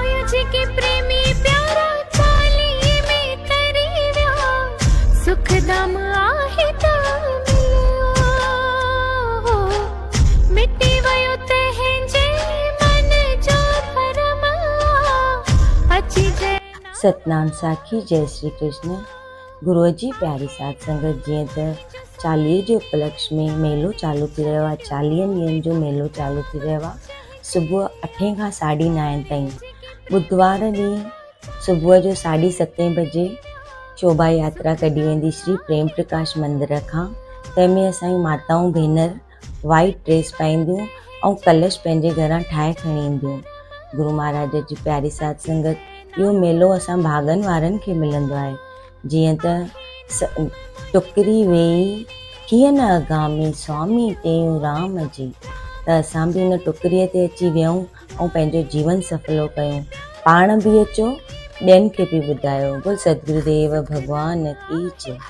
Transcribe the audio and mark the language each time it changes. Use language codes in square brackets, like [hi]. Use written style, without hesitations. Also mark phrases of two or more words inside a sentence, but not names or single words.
[sd] के प्रेमी प्यारा चाली में तरी विया सुखदम आहे ता मिलियो मिटी वयो तंहिंजे मन जो भरम अची गए। सतनाम साखी। जय श्री कृष्ण। गुरुअ जी प्यारी साध संगत, जीअं त चालीहे जे उपलक्ष्य में मेलो चालू थी रहियो आहे। 40 ॾींहंनि जो मेलो चालू थी रहियो आहे, सुबुह 8 खां 9:30 ताईं। बुधवार ॾींहुं सुबुह जो 7:30 बजे शोभा यात्रा कढी वेंदी श्री प्रेम प्रकाश मंदिर खां। तंहिंमें असांजी माताऊं भेनर [en] white dress [sd] पाईंदियूं ऐं कलश पंहिंजे घरां ठाहे खणी ईंदियूं। गुरु महाराज जी प्यारी साध संगत, इहो मेलो असां भाॻनि वारनि खे मिलंदो आहे। जीअं त टुकरी वेई कीअं न अगामी स्वामी टेऊं राम जी, त असां बि हुन टुकरीअ ते अची वियूं ऐं पंहिंजो जीवन सफलो कयूं। पाण बि अचो, ॿियनि खे बि ॿुधायो। [hi] बोल सतगुरुदेव भगवान की जय।